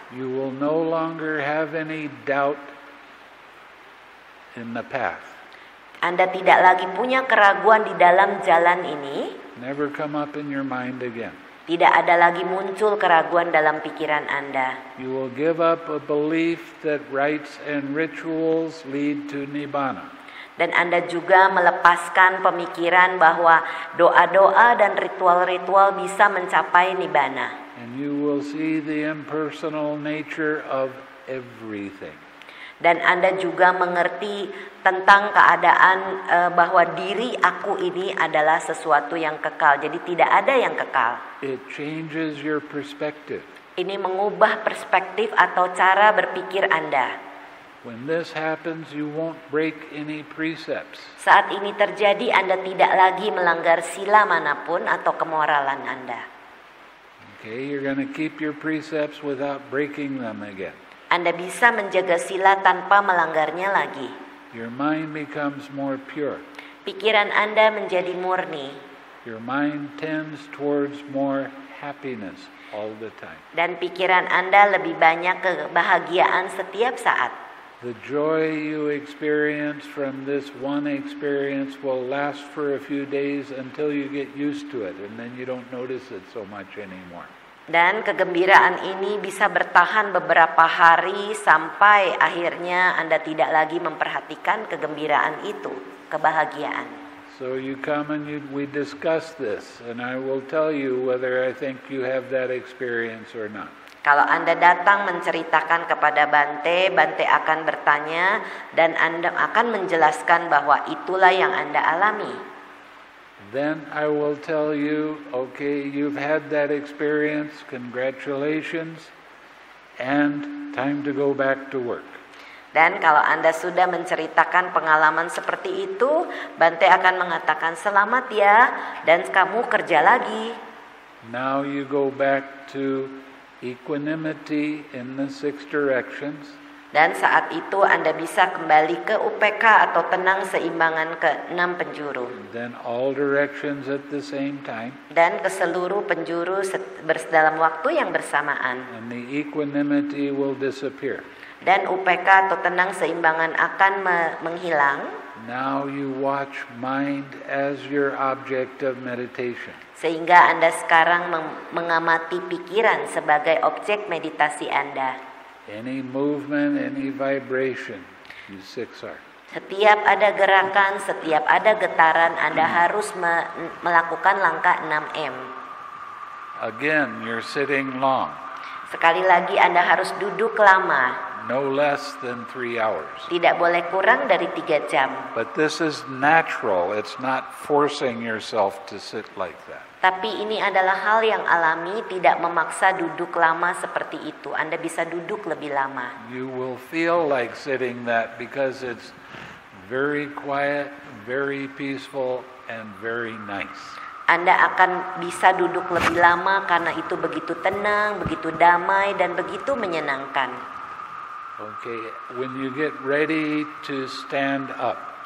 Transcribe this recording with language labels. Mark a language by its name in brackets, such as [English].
[English] You will no longer have any doubt in the path. [Indonesian] Anda tidak lagi punya keraguan di dalam jalan ini. [English] Never come up in your mind again. [Indonesian] Tidak ada lagi muncul keraguan dalam pikiran Anda. [English] You will give up a belief that rites and rituals lead to Nibbana. [Indonesian] Dan Anda juga melepaskan pemikiran bahwa doa-doa dan ritual-ritual bisa mencapai Nibbana. [English] And you will see the impersonal nature of everything. [Indonesian] Dan Anda juga mengerti tentang keadaan bahwa diri aku ini adalah sesuatu yang kekal. Jadi tidak ada yang kekal. [English] It changes your perspective. [Indonesian] Ini mengubah perspektif atau cara berpikir Anda. [English] When this happens, you won't break any precepts. [Indonesian] Saat ini terjadi, Anda tidak lagi melanggar sila manapun atau kemoralan Anda. [English] Okay, you're going to keep your precepts without breaking them again. [Indonesian] Anda bisa menjaga sila tanpa melanggarnya lagi. [English] Your mind becomes more pure. [Indonesian] Pikiran Anda menjadi murni. [English] Your mind tends towards more happiness all the time. [Indonesian] Dan pikiran Anda lebih banyak kebahagiaan setiap saat. [English] The joy you experience from this one experience will last for a few days until you get used to it, and then you don't notice it so much anymore. [Indonesian] Dan kegembiraan ini bisa bertahan beberapa hari sampai akhirnya Anda tidak lagi memperhatikan kegembiraan itu, kebahagiaan. [English] So you come and we discuss this, and I will tell you whether I think you have that experience or not. [Indonesian] Kalau Anda datang menceritakan kepada Bante, Bante akan bertanya dan Anda akan menjelaskan bahwa itulah yang Anda alami. [English] Then I will tell you, okay, you've had that experience, congratulations, and time to go back to work. [Indonesian] Dan kalau Anda sudah menceritakan pengalaman seperti itu, Bante akan mengatakan selamat ya, dan kamu kerja lagi. [English] Now you go back to equanimity in the 6 directions. [Indonesian] Dan saat itu Anda bisa kembali ke UPK atau tenang seimbangan ke 6 penjuru. [English] Then all directions at the same time. [Indonesian] Dan ke seluruh penjuru dalam waktu yang bersamaan. [English] And the equanimity will disappear. [Indonesian] Dan UPK atau tenang seimbangan akan menghilang. [English] Now you watch mind as your object of meditation. [Indonesian] Sehingga Anda sekarang mengamati pikiran sebagai objek meditasi Anda. [English] Any movement, any vibration, you 6R. [Indonesian] Setiap ada gerakan, setiap ada getaran, Anda harus melakukan langkah 6M. [English] Again, you're sitting long. [Indonesian] Sekali lagi Anda harus duduk lama. [English] No less than 3 hours. [Indonesian] Tidak boleh kurang dari 3 jam. [English] But this is natural. It's not forcing yourself to sit like that. [Indonesian] Tapi ini adalah hal yang alami, tidak memaksa duduk lama seperti itu. Anda bisa duduk lebih lama. [English] You will feel like sitting that because it's very quiet, very peaceful, and very nice. [Indonesian] Anda akan bisa duduk lebih lama karena itu begitu tenang, begitu damai, dan begitu menyenangkan. [English] Okay, when you get ready to stand up,